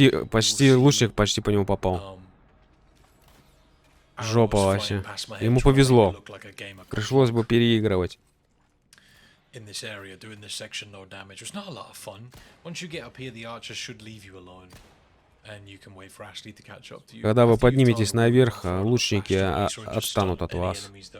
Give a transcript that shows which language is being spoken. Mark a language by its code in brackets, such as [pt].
[ru] Почти лучник почти по нему попал. Жопа вообще. Ему повезло. Пришлось бы переигрывать. [en] In this area, doing this section no damage. It's not a lot of fun. Once you get up here, the archers should leave you alone, and you can wait for Ashley to catch up to you. [ru] Когда вы подниметесь наверх, лучники отстанут от вас.